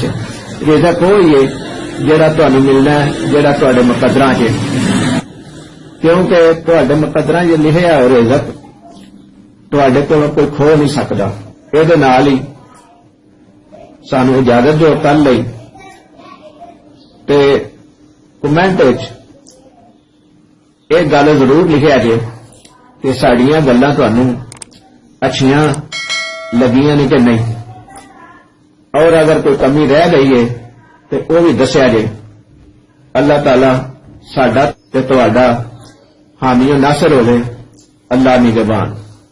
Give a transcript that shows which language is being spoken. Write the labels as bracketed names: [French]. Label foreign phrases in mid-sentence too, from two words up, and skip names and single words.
[Punjabi] رزق وہی ہے جڑا تہانوں ملنا ہے، جڑا تہاڈے مقدراں ہے، کیونکہ تہاڈے مقدراں یہ لکھیا ہے رزق تہاڈے کول کوئی کھو نہیں سکدا۔ یہ نال ہی سانوں اجازت جو کر لئی تے کمنٹ وچ یہ گل ضرور لکھیا جے کہ ساڈیاں گلاں تہانوں اچھیاں لگیاں نے کہ نہیں، [Urdu] اور اگر کوئی کمی رہ گئی ہے تو وہ بھی [Punjabi] دسیا جائے۔ اللہ تعالی ساڈا تے تہاڈا حامی و ناصر ہوے۔ اللہ نگہبان۔